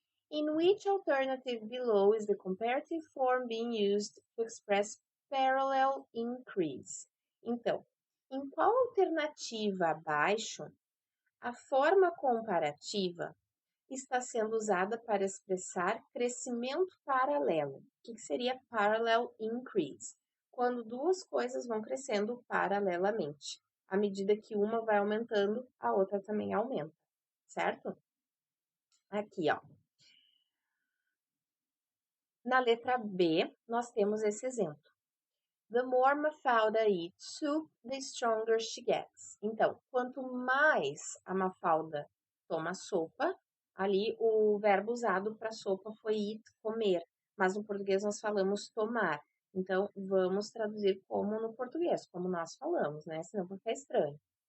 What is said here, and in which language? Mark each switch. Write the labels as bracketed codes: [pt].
[en] In which alternative below is the comparative form being used to express parallel increase? [pt] Então, em qual alternativa abaixo a forma comparativa está sendo usada para expressar crescimento paralelo? O que seria parallel increase? Quando duas coisas vão crescendo paralelamente. À medida que uma vai aumentando, a outra também aumenta, certo? Aqui, ó. Na letra B, nós temos esse exemplo. [en] The more Mafalda eats soup, the stronger she gets. [pt] Então, quanto mais a Mafalda toma sopa, ali o verbo usado para sopa foi eat, comer. Mas no português nós falamos tomar. Então, vamos traduzir como no português, como nós falamos, né? Senão vai ficar estranho.